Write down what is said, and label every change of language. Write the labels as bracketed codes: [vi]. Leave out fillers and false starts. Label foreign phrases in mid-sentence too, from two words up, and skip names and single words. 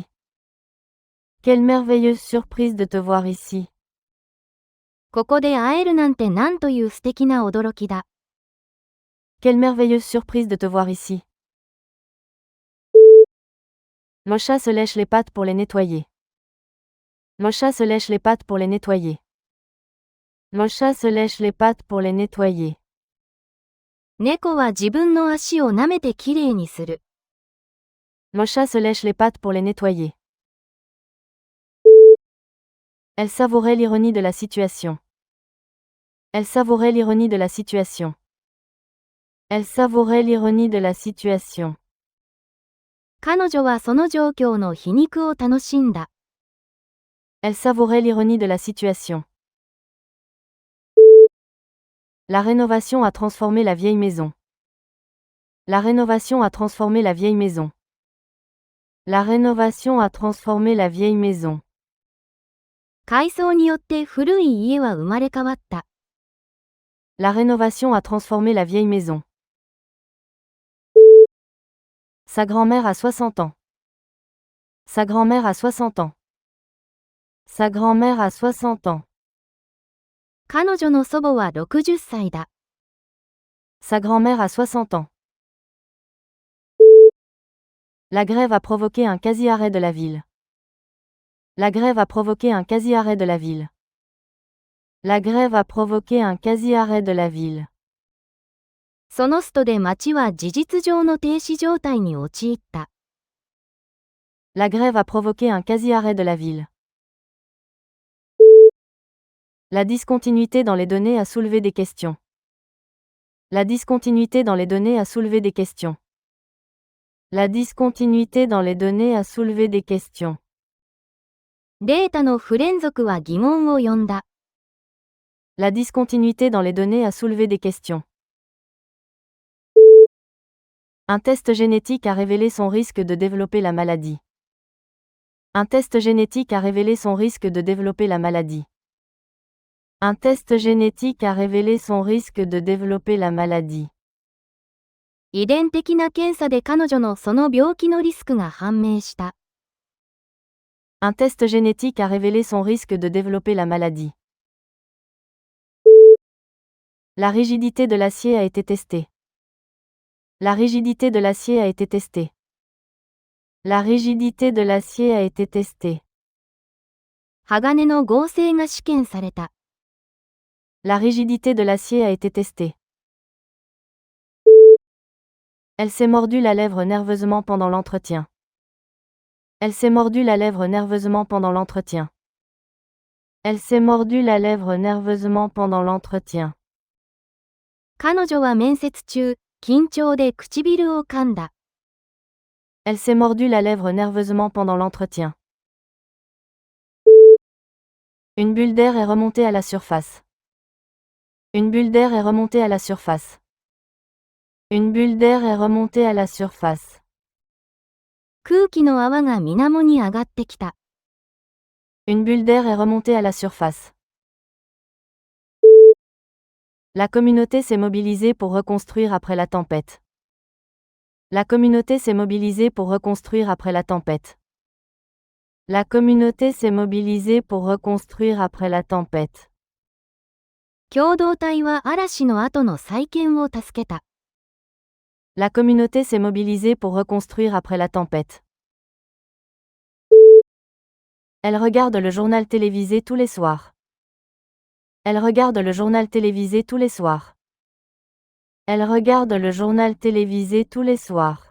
[fr] Quelle merveilleuse surprise de te voir ici. [ja] ここで会えるなんてなんという素敵な驚きだ。 [fr] Quelle merveilleuse surprise de te voir ici. Le chat se lèche les pattes pour les nettoyer. Le chat se lèche les pattes pour les nettoyer. Le chat se lèche les pattes pour les nettoyer. [ja] 猫は自分の足を舐めてきれいにする。 [fr] Le chat se lèche les pattes pour les nettoyer. Elle savourait l'ironie de la situation. Elle savourait l'ironie de la situation. Elle savourait l'ironie de la situation. [ja] 彼女はその状況の皮肉を楽しんだ。 [fr] Elle savourait l'ironie de la situation. La rénovation a transformé la vieille maison. La rénovation a transformé la vieille maison. La rénovation a transformé la vieille maison. [ja] 改装によって古い家は生まれ変わった。 [fr] La rénovation a transformé la vieille maison. Sa grand-mère a 60 ans. Sa grand-mère a 60 ans. Sa grand-mère a 60 ans. [ja] 彼女の祖母は60歳だ。 [fr] Sa grand-mère a 60 ans. La grève a provoqué un quasi-arrêt de la ville. La grève a provoqué un quasi-arrêt de la ville. La grève a provoqué un quasi-arrêt de la ville. [ja] そのストで町は事実上の停止状態に陥った。 [fr] La grève a provoqué un quasi-arrêt de la ville. La discontinuité dans les données a soulevé des questions. La discontinuité dans les données a soulevé des questions. La discontinuité dans les données a soulevé des questions. [ja] データの不連続は疑問を呼んだ。 [fr] La discontinuité dans les données a soulevé des questions. Un test génétique a révélé son risque de développer la maladie. Un test génétique a révélé son risque de développer la maladie. Un test génétique a révélé son risque de développer la maladie. [ja] 遺伝的な検査で彼女のその病気のリスクが判明した。 [fr] Un test génétique a révélé son risque de développer la maladie. La rigidité de l'acier a été testée. La rigidité de l'acier a été testée. La rigidité de l'acier a été testée. [ja] 鋼の合成が試験された。 [fr] La rigidité de l'acier a été testée. Elle s'est mordu la lèvre nerveusement pendant l'entretien. Elle s'est mordu la lèvre nerveusement pendant l'entretien. Elle s'est mordu la lèvre nerveusement pendant l'entretien. [ja] 彼女は面接中、緊張で唇を噛んだ。 [fr] Elle s'est mordu la lèvre nerveusement pendant l'entretien. Une bulle d'air est remontée à la surface. Une bulle d'air est remontée à la surface. Une bulle d'air est remontée à la surface. [ja] 空気の泡が水面に上がってきた。 [fr] Une bulle d'air est remontée à la surface. La communauté s'est mobilisée pour reconstruire après la tempête. La communauté s'est mobilisée pour reconstruire après la tempête. La communauté s'est mobilisée pour reconstruire après la tempête. [ja] 共同体は嵐の後の再建を助けた。 [fr] La communauté s'est mobilisée pour reconstruire après la tempête. Elle regarde le journal télévisé tous les soirs. Elle regarde le journal télévisé tous les soirs. Elle regarde le journal télévisé tous les soirs.